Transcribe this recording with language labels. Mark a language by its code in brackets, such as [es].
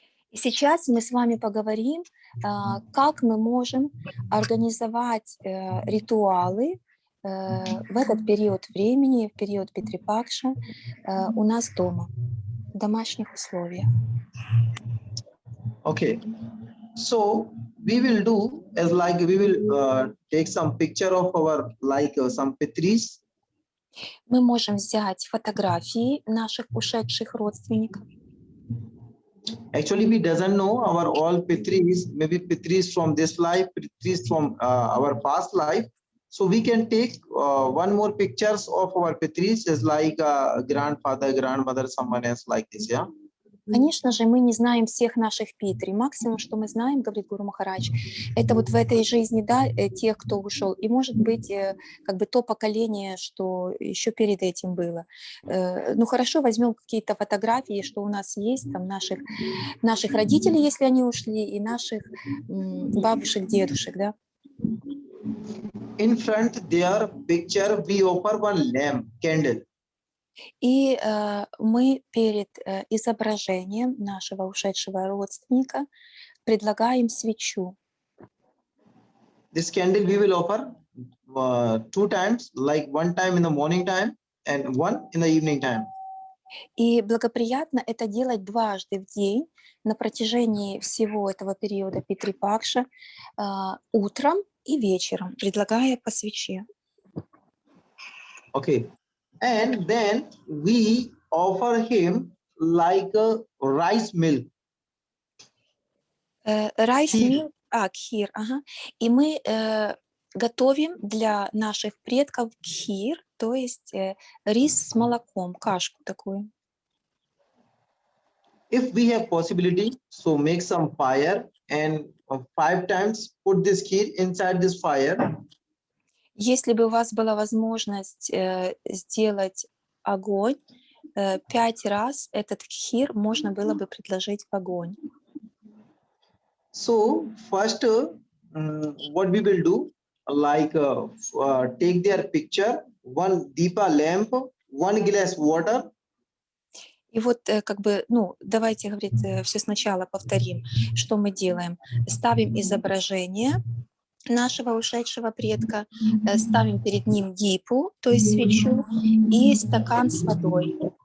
[ru] И сейчас мы с вами поговорим, как мы можем организовать ритуалы в этот период времени, в период Питри-Пакша у нас дома, в домашних условиях. [en] Okay, so we will do as like we will take some picture of our like some Pitris. [ru] Мы можем взять фотографии наших ушедших родственников. [en] Actually, we doesn't know our all Pitris, maybe Pitris from this life, Pitris from our past life. So we can take one more pictures of our Pitris as like grandfather, grandmother, someone else like this, yeah. [ru] Конечно же, мы не знаем всех наших Питри. Максимум, что мы знаем, говорит Гуру Махарадж, это вот в этой жизни, да, тех, кто ушел. И может быть, как бы то поколение, что еще перед этим было. Ну хорошо, возьмем какие-то фотографии, что у нас есть, там наших родителей, если они ушли, и наших бабушек, дедушек, да. [en] In front their picture, we offer one lamp, candle. [ru] И мы перед изображением нашего ушедшего родственника предлагаем свечу. [en] This candle we will offer 2 times, like 1 time in the morning time and 1 in the evening time. [ru] И благоприятно это делать дважды в день на протяжении всего этого периода Питри-Пакша, утром и вечером, предлагая по свече. [en] Okay, and then we offer him like a rice milk. Райс [ru] Кхир. [en] мил, кхир, ага. [ru] И мы готовим для наших предков кхир, то есть рис с молоком, кашку такую. [en] If we have possibility, so make some fire and 5 times put this kheer inside this fire. [ru] Если бы у вас была возможность сделать огонь, 5 раз этот кхир можно было бы предложить в огонь. [en] So first, what we will do, like take their picture, 1 deepa lamp, 1 glass water. [ru] И вот как бы, ну, давайте, говорит, все сначала повторим, что мы делаем. Ставим изображение нашего ушедшего предка, ставим перед ним дипу, то есть свечу, и стакан с водой.